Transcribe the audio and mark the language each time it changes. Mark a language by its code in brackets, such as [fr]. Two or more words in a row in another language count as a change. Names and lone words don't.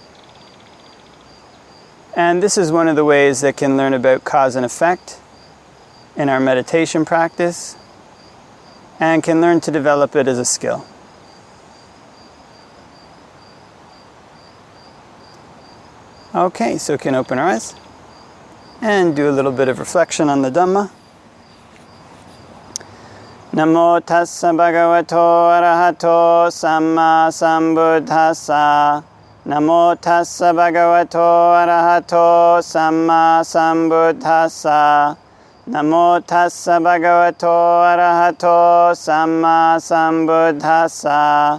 [en] And this is one of the ways that can learn about cause and effect in our meditation practice and can learn to develop it as a skill. Okay, so we can open our eyes and do a little bit of reflection on the Dhamma. [pi] Namo tassa bhagavato arahato samma sambuddhassa. Namo tassa bhagavato arahato samma sambuddhassa. Namo tassa bhagavato arahato samma sambuddhassa.